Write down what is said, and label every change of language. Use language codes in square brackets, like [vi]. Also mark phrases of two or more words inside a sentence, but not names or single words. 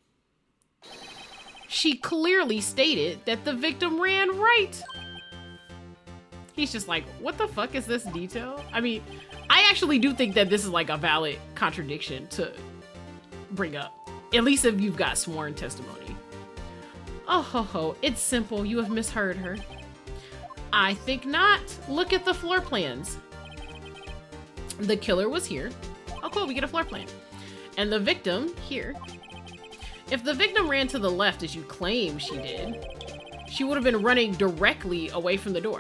[en] She clearly stated that the victim ran right. He's just like, what the fuck is this detail? I mean, I actually do think that this is like a valid contradiction to bring up. At least if you've got sworn testimony. Oh ho ho, it's simple. You have misheard her. I think not. Look at the floor plans. The killer was here. Oh cool, we get a floor plan. And the victim here. If the victim ran to the left as you claim she did, she would have been running directly away from the door.